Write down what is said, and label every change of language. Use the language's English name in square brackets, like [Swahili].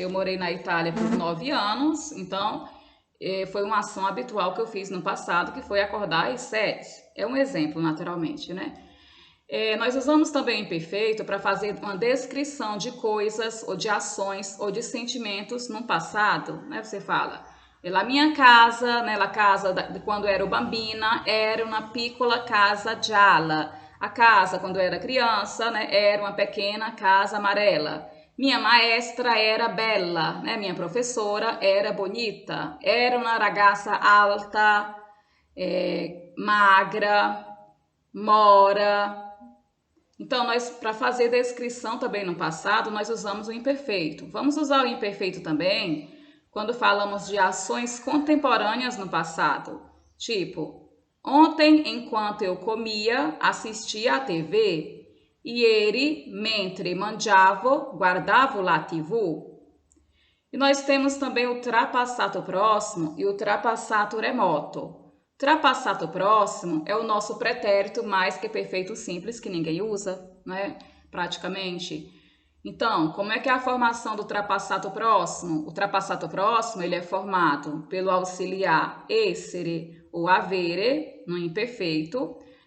[Portuguese] Eu morei na Itália por 9 anos, então foi uma ação habitual que eu fiz no passado, que foi acordar às 7. É um exemplo, naturalmente, né? Nós usamos também o imperfeito para fazer uma descrição de coisas, ou de ações, ou de sentimentos no passado, né? Você fala, la minha casa, né? [Italian] La casa de quando ero bambina, era uma piccola casa gialla. [Portuguese] A casa, quando eu era criança, né? Era uma pequena casa amarela. Minha [Italian] maestra era bella, [Portuguese] né? Minha professora era bonita. [Italian] Era uma ragazza alta, magra, mora. [Portuguese] Então, para fazer descrição também no passado, nós usamos o imperfeito. Vamos usar o imperfeito também quando falamos de ações contemporâneas no passado. Tipo, ontem, enquanto eu comia, assistia à TV. [Italian] Ieri, mentre mangiavo, guardavo la TV. [Portuguese] E nós temos também o trapassato próximo e o trapassato remoto. Trapassato próximo é o nosso pretérito mais que perfeito simples que ninguém usa, né? Praticamente. Então, como é que é a formação do trapassato próximo? O trapassato próximo ele é formado pelo auxiliar essere ou avere no imperfeito.